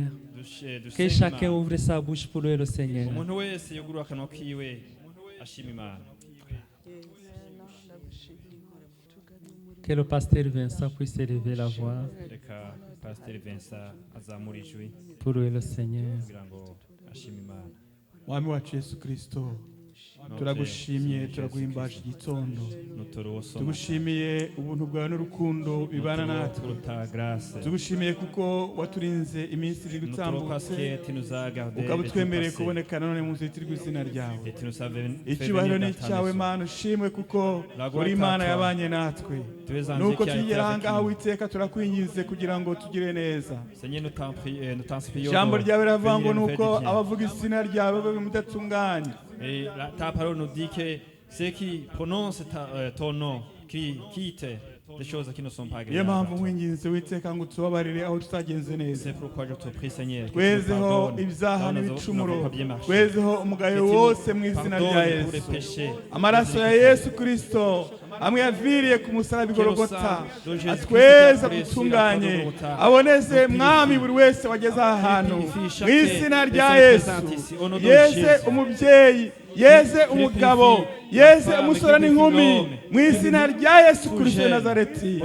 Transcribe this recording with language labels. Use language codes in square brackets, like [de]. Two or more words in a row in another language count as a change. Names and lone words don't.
[fr] Que chacun ouvre sa bouche pour louer le Seigneur. Que le pasteur Vincent puisse élever la voix pour louer le Seigneur. [rw] Mwami wacu Yesu Kristo, turagushimiye turaguhimbaje igitondo, tugushimiye ubuntu bwawe n'urukundo bibana natwe, tugushimiye kuko waturinze iminsi iri gutambutse ukaba utwemereye kuboneka none mu nzira rw'izina ryawe. Icyubahiro ni icyawe Mana, ushimwe kuko uri Imana yabanye natwe. Nuko tugera aha ngaha Uwiteka turakwinginze kugira ngo tugire neza. Ijambo ryawe riravuga ngo nuko abavuga izina ryawe babe mudatunganye. [fr] Et ta parole nous dit que ceux qui prononcent ton nom, qui quittent des choses qui ne sont pas agréables. C'est pourquoi je te prie, Seigneur, que tu pardonnes pour les péchés. [rw] Amaraso ya Yesu Kristo amwe yaviriye ku musaraba Golgotha atweza gutunganye aboneze mwami buri wese wageze ahantu mu izina rya Yesu. Yeze umubyeyi, yeze umugabo, yeze umusore n'inkumi mu izina rya Yesu Kristo Nazareti.